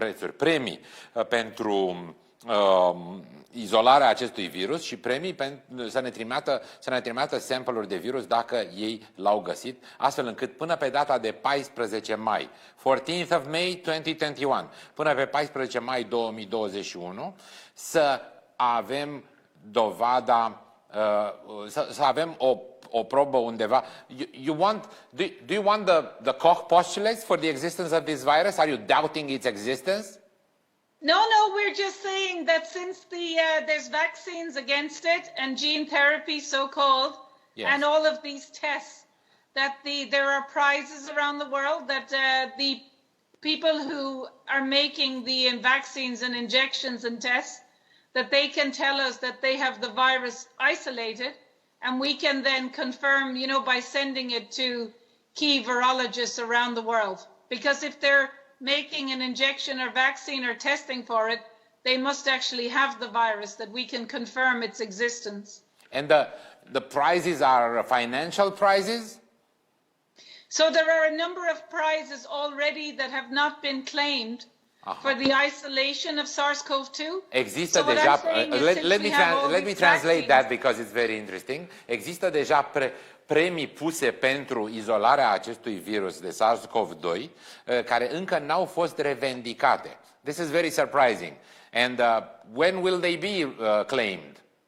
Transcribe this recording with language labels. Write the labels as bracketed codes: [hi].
[ro] premii pentru izolarea acestui virus și premii să ne trimită sample-uri de virus dacă ei l-au găsit, astfel încât până pe data de 14 mai, [en] 14th of May 2021, [ro] până pe 14 mai 2021, să avem dovada, să avem o probă undeva. [en] Do you want the Koch postulates for the existence of this virus? Are you doubting its existence? No, we're just saying that since there's vaccines against it and gene therapy, so-called, yes, and all of these tests, that there are prizes around the world, that the people who are making the vaccines and injections and tests, that they can tell us that they have the virus isolated, and we can then confirm, by sending it to key virologists around the world. Because if they're making an injection or vaccine or testing for it, they must actually have the virus, that we can confirm its existence. And the prizes are financial prizes? So there are a number of prizes already that have not been claimed for the isolation of SARS-CoV-2. [ro] Există deja, [en] let me translate that because it's very interesting. [ro] Există deja premii puse pentru izolarea acestui virus de SARS-CoV-2 care încă n-au fost revendicate. [en] This is very surprising. And when will they be claimed?